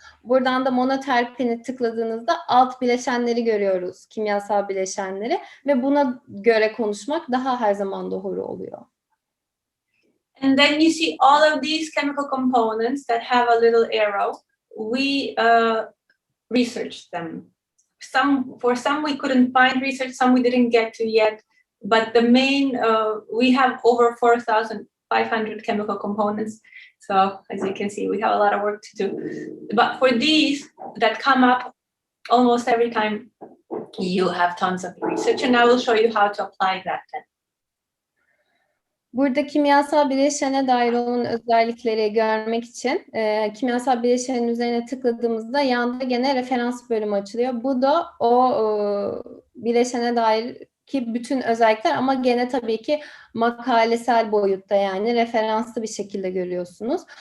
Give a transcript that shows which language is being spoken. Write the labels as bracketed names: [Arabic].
[Turkish] Buradan da monoterpeni tıkladığınızda alt bileşenleri görüyoruz, kimyasal bileşenleri ve buna göre konuşmak daha her zaman doğru oluyor. [English] And then you see all of these chemical components that have a little arrow. We researched them. For some we couldn't find research, some we didn't get to yet. But the main, we have over 4,500 chemical components. So as you can see, we have a lot of work to do. But for these that come up almost every time, you have tons of research, and I will show you how to apply that then. [Turkish] Burada kimyasal bileşene dair olan özellikleri görmek için kimyasal bileşenin üzerine tıkladığımızda yanda gene referans bölümü açılıyor. Bu da o bileşene dair ki bütün özellikler ama gene tabii ki makalesel boyutta, yani referanslı bir şekilde görüyorsunuz.